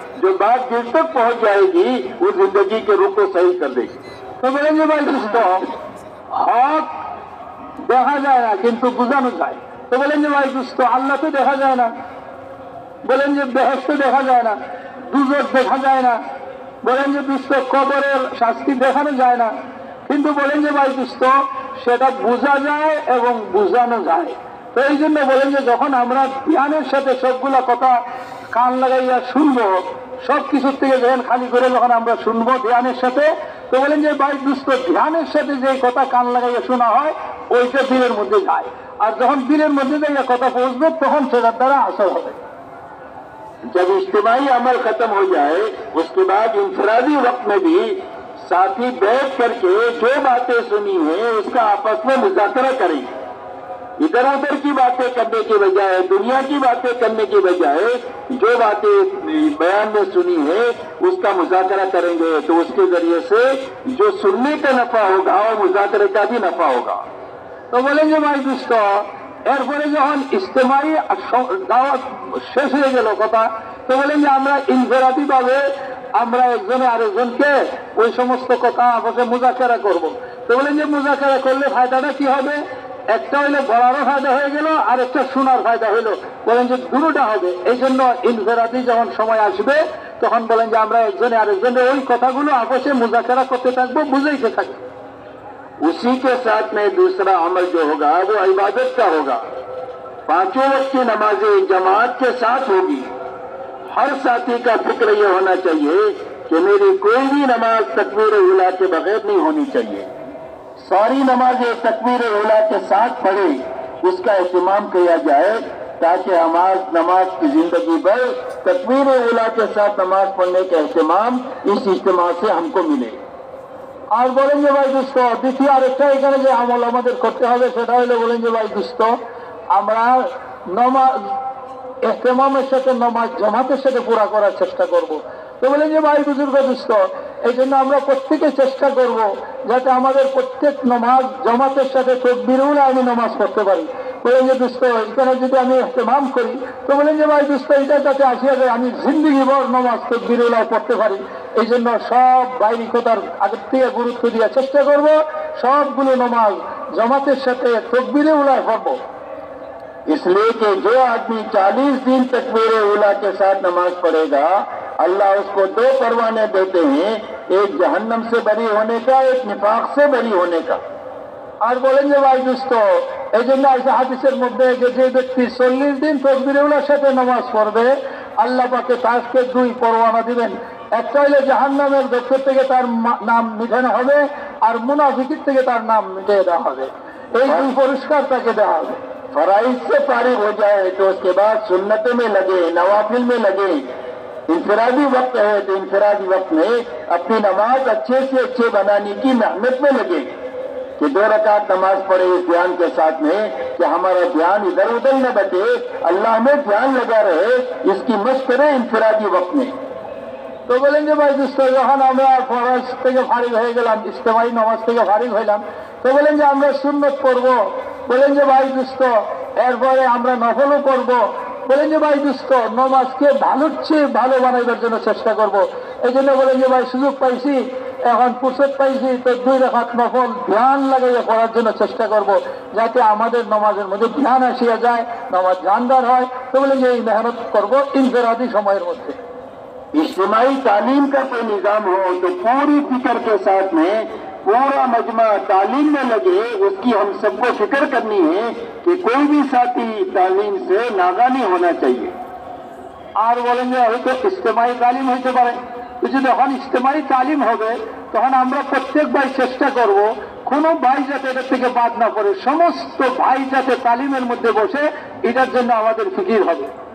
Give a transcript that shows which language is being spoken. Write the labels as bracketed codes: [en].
[hi] जो बात दिल तक पहुंच जाएगी वो जिंदगी के रुख को सही कर देगी। तो बोलेंगे भाई दोस्तों, [bn] হক দেখা যায় না কিন্তু বোঝানো যায়। তো বলেন যে ভাই দোস্ত, আল্লাহ তো দেখা যায় না, বলেন যে বেহেশত দেখা যায় না, দুজক দেখা যায় না, বলেন যে দোস্ত কবরের শাস্তি দেখানো যায় না, কিন্তু বলেন যে ভাই দোস্ত সেটা বোঝা যায় এবং বোঝানো যায়। তো এই জন্য বলেন যে যখন আমরা ধ্যানের সাথে সবগুলা কথা কান লাগাইয়া শুনবো, সব কিছুর থেকে যখন খালি করে যখন আমরা শুনবো ধ্যানের সাথে, তো বলেন যে ভাই দোস্ত ধ্যানের সাথে যে কথা কান লাগাইয়া শোনা হয় ওইটা দিলের মধ্যে যায়, আর যখন দিলের মধ্যে যাইয়া কথা পৌঁছবে তখন সেটার দ্বারা আসর হবে। [hi] जब इज्तिमाई अमल खत्म हो जाए उसके बाद इंफरादी वक्त में भी साथी बैठ करके जो बातें सुनी है उसका आपस में मुज़ाकरा करें। इधर उधर की बातें करने के बजाय, दुनिया की बातें करने के बजाय जो बातें बयान में सुनी है उसका मुज़ाकरा करेंगे तो उसके जरिए से जो सुनने का नफा होगा और मुज़ाकरे का भी नफा होगा। [bn] তো বলেন যে ভাই দোস্ত, এরপরে যখন ইজতেমাই দাওয়াত শেষ হয়ে গেল কথা, তো বলেন যে আমরা ইনফেরাদি ভাবে আমরা একজনে আরেকজনকে ওই সমস্ত কথা আপসে মুজাকারা করব। তো বলেন যে মুজাকারা করলে ফায়দাটা কি হবে? একটা হইলে বলারও ফায়দা হয়ে গেল, আর একটা শোনার ফায়দা হইল। বলেন যে দুটোটা হবে। এই জন্য ইনফেরাদি যখন সময় আসবে তখন বলেন যে আমরা একজনে আরেকজনের ওই কথাগুলো আপসে মুজাকারা করতে থাকবো, বুঝাইতে থাকবো। [hi] उसी के साथ में दूसरा अमल जो होगा वो इबादत का होगा। पांचों वक्त की नमाजें जमात के साथ होगी। हर साथी का फिक्र ये होना चाहिए कि मेरी कोई भी नमाज तकबीर उला के बगैर नहीं होनी चाहिए। सारी नमाजें तकबीर उला के साथ पढ़े, इसका एहतमाम किया जाए ताकि नमाज की जिंदगी भर तकबीर उला के साथ नमाज पढ़ने का एहतमाम इस इज्तिमा से हमको मिले। [bn] আর বলেন যে ভাই দোস্ত, দ্বিতীয় আরেকটা এখানে যে আমল আমাদের করতে হবে সেটা হলে বলেন যে ভাই দোস্ত আমরা নমাজ ইহতিমামের সাথে নমাজ জামাতের সাথে পুরা করার চেষ্টা করব। তো বলেন যে ভাই বুজুর্গ দোস্ত, এই জন্য আমরা প্রত্যেকে চেষ্টা করব যাতে আমাদের প্রত্যেক নমাজ জামাতের সাথে তাকবীরুল আমি নমাজ পড়তে পারি। বলেন যে দোস্ত এখানে যদি আমি ইহতিমাম করি, তো বলেন যে ভাই দোস্ত এটা যাতে আসিয়া যায় আমি জিন্দগি ভর নমাজ তাকবীরুল পড়তে পারি। এই জন্য সব বাইরি কথার আগের থেকে গুরুত্ব দেওয়ার চেষ্টা করব, সবগুলো নমাজ জামাতের সাথে তাকবীরুল পড়ব। [hi] इसलिए कि जो आदमी 40 दिन तकबीर उला के साथ नमाज पढ़ेगा अल्लाह उसको 2 परवाने देते हैं, एक जहन्नम से बरी होने का, एक निफाक से बरी होने का। [bn] আর বলেন যে ভাই দোস্ত এই জন্য আছে হাদিসের মধ্যে যে ব্যক্তি 40 দিন তাকবীর উলার সাথে নামাজ পড়বে আল্লাহ পাকে তাকে 2 পরওয়ানা দিবেন। একটা হলো জাহান্নামের দপ্তর থেকে তার নাম মিটানো হবে, আর মুনাফিকের থেকে তার নাম মিটিয়ে দেওয়া হবে। এই 2 পুরস্কার তাকে দেওয়া হবে। [hi] फराइज से फारिग हो जाए तो उसके बाद सुन्नतों में लगे, नवाफिल में लगे। इंफरादी वक्त है तो इंफरादी वक्त में अपनी नमाज अच्छे से अच्छे बनाने की मेहनत में लगे कि 2 रकात नमाज पढ़े इस ध्यान के साथ में कि हमारा ध्यान इधर उधर न बटे, अल्लाह में ध्यान लगा रहे, इसकी मशक करें इंफरादी वक्त में। [bn] তো বলেন যে ভাই দুস্থ, যখন আমরা ফরজ থেকে ফারিগ হয়ে গেলাম, ইজতেমাই নামাজ থেকে ফারিগ হইলাম, তো বলেন যে আমরা সুন্নত পড়বো। বলেন যে ভাই দুস্থ, এরপরে আমরা নফলও করবো। বলেন যে ভাই দুস্থ, নমাজকে ভালোর চেয়ে ভালো বানাইবার জন্য চেষ্টা করব। এই জন্য বলেন যে ভাই সুযোগ পাইছি, এখন ফুরসত পাইছি, তো 2 রাকাত নফল ধ্যান লাগাইয়া পড়ার জন্য চেষ্টা করব, যাতে আমাদের নমাজের মধ্যে ধ্যান আসিয়া যায়, নমাজ জানদার হয়। তো বলেন যে এই মেহনত করবো ইনফেরাদি সময়ের মধ্যে। [hi] इज्तिमाई तालीम का कोई निजाम हो तो पूरी फिक्र के साथ में पूरा मजमा तालीम में लगे, उसकी हम सबको फिक्र करनी है कि कोई भी साथी तालीम से नागा नहीं होना चाहिए। [bn] আর বলেন যে হয়তো ইজতেমাই তালিম হইতে পারে, যদি যখন ইজতেমাই তালিম হবে তখন আমরা প্রত্যেক ভাই চেষ্টা করব কোনো ভাই যাতে এটার থেকে বাদ না পড়ে, সমস্ত ভাই যাতে তালিমের মধ্যে বসে, এটার জন্য আমাদের ফিকির হবে।